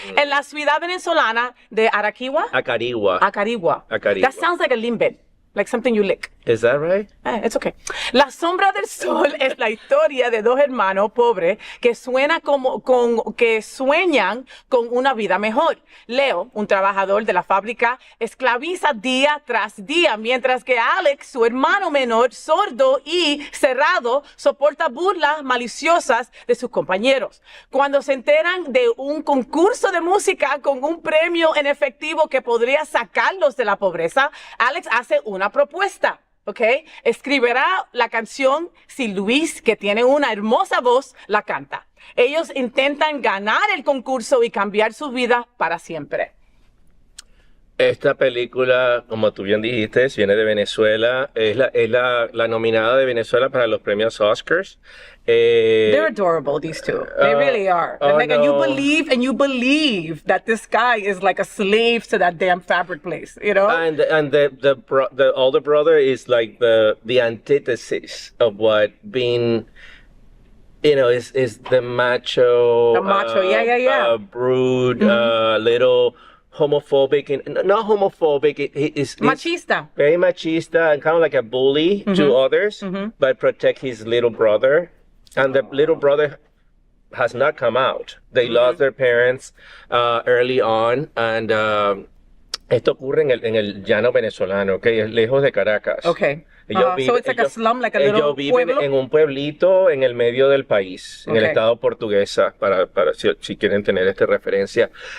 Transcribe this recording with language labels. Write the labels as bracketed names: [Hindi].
[Spanish] En la ciudad venezolana de Arequipa. Acarigua. [English] That sounds like a limbet, like something you lick. Is that right? It's okay. [Spanish] La sombra del sol es la historia de dos hermanos pobres que sueñan con una vida mejor. Leo, un trabajador de la fábrica, esclaviza día tras día, mientras que Alex, su hermano menor, sordo y cerrado, soporta burlas maliciosas de sus compañeros. Cuando se enteran de un concurso de música con un premio en efectivo que podría sacarlos de la pobreza, Alex hace una propuesta. ¿Ok? Escribirá la canción si Luis, que tiene una hermosa voz, la canta. Ellos intentan ganar el concurso y cambiar su vida para siempre. Esta película, como tú bien dijiste, viene de Venezuela. Es la nominada de Venezuela para los premios Oscars. [English] They're adorable, these two. They really are. And you believe that this guy is like a slave to that damn fabric place, you know? And the older brother is like the antithesis of what being, you know, is the macho. The macho, yeah. Brood, little homophobic, and not homophobic. He is [Spanish] machista. [English] Very machista and kind of like a bully to others, but protect his little brother. And the little brother has not come out. They lost their parents early on, and [Spanish] esto ocurre en el llano venezolano, okay, lejos de Caracas. [English] Okay. So it's like a slum, like a little pueblo. [Spanish] Ellos viven en un pueblito en el medio del país, en el estado portuguesa, para si quieren tener esta referencia.